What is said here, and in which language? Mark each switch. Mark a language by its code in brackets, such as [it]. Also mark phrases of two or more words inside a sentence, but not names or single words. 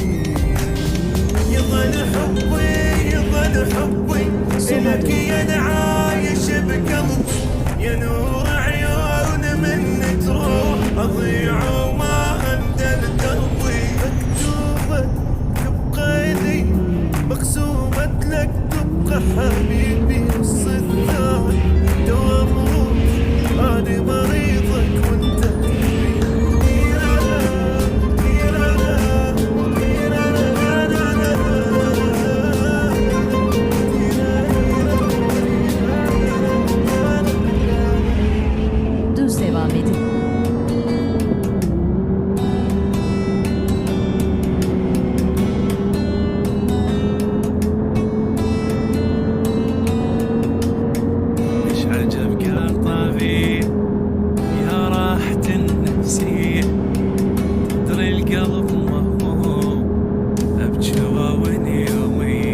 [ar] يظل حبي يظل حبي إلك يا عايش بقلبي، يا نور عيون منك تروح أضيع وما أندل دربي. مكتوبة تبقى لي مقسومة لك تبقى حبيبي، نص الثاني دوام روح أنا مريضك وأنت [tr] Düz devam edin. [ar] مش عجبك الطبيب يا راحة النفسية، تدري القلب مهموم بجواون يومي.